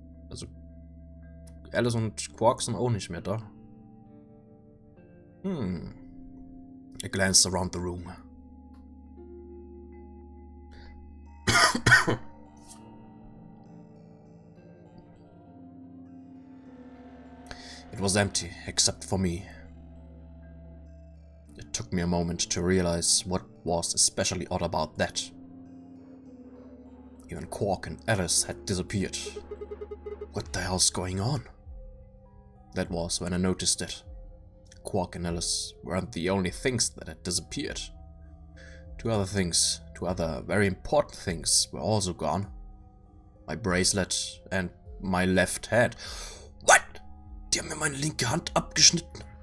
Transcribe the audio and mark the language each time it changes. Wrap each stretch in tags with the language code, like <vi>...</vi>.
<de>Also, Alice und Quark sind auch nicht mehr da.</de> <en>I glanced around the room. It was empty, except for me. It took me a moment to realize what was especially odd about that. Even Quark and Alice had disappeared. What the hell's going on? That was when I noticed it. Quark and Alice weren't the only things that had disappeared. 2 other very important things were also gone. My bracelet and my left hand. What?</en> <de>Die haben mir meine linke Hand abgeschnitten.</de>